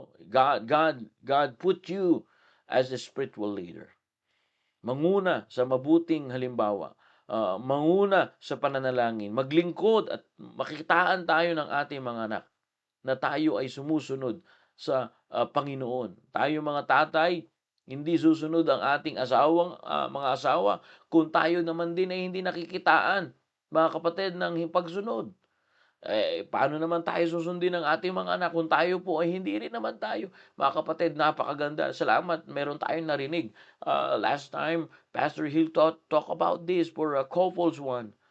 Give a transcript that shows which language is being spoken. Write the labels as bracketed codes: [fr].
[en] God put you as a spiritual leader. [tl] manguna sa mabuting halimbawa, manguna sa pananalangin, maglingkod at makitaan tayo ng ating mga anak na tayo ay sumusunod sa Panginoon. Tayo mga tatay, hindi susunod ang ating mga asawa kung tayo naman din ay hindi nakikitaan, mga kapatid, ng pagsunod. Paano naman tayo susundin ng ating mga anak kung tayo po ay hindi rin naman tayo? Mga kapatid, napakaganda. Salamat, meron tayong narinig. [en] Last time, Pastor Hill talk about this for a couples one.